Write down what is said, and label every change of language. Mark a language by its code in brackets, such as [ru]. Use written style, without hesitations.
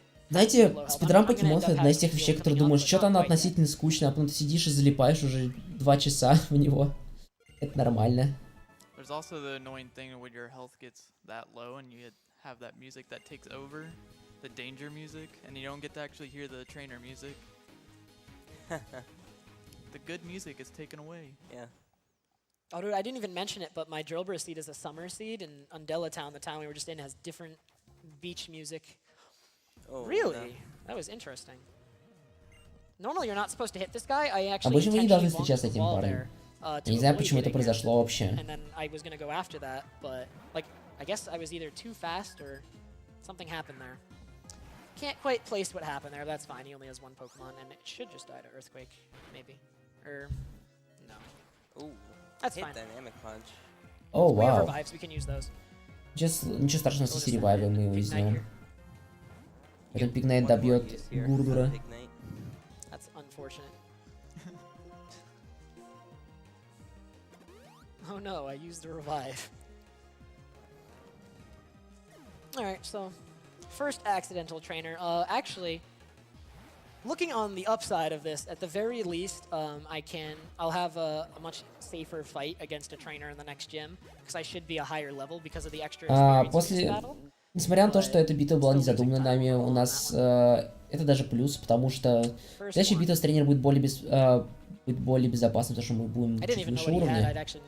[ru] Знаете, спидран покемонов — это одна из тех вещей, которые думаешь, что-то оно относительно скучно, а потом ты сидишь и залипаешь уже 2 часа в него. Это нормально. [en] There's also the annoying thing when your health gets that low and you have that music that takes over, the danger music, and you don't get to actually hear the trainer music. The good music is taken away. Yeah. Oh, dude, I didn't even mention it, but my Drillbur seed is a summer seed, and Undella Town, the town we were just in, has different beach music. Oh, really? No. That was interesting. Normally you're not supposed to hit this guy. I actually [ru] обычно вы не должны встречаться с этим парнем. Я не знаю, почему это произошло вообще. [en] And then I was gonna go after that, but like I guess I was either too fast or something happened there. Can't quite place what happened there. That's fine. He only has 1 Pokemon, and it should just die to Earthquake, maybe. Or no. Ooh. That's fine. Dynamic punch. [ru] О, [en] We have [ru] вау. [en] revives. We can use those. [ru] Ничего страшного, если ревайвом мы его сделаем. Потом Пигнайт добьет Гурдура. [en] That's unfortunate. Oh no, I used the revive. Alright, so first accidental trainer. Actually, looking on the upside of this, at the very least, I'll have a much safer fight against a trainer in the next gym, because I should be a higher level because of the extra experience in this battle. [ru] Несмотря на то, что эта битва была не задумана нами, у нас это даже плюс, потому что следующая битва с тренером будет более безопасна, потому что мы будем чуть выше уровня.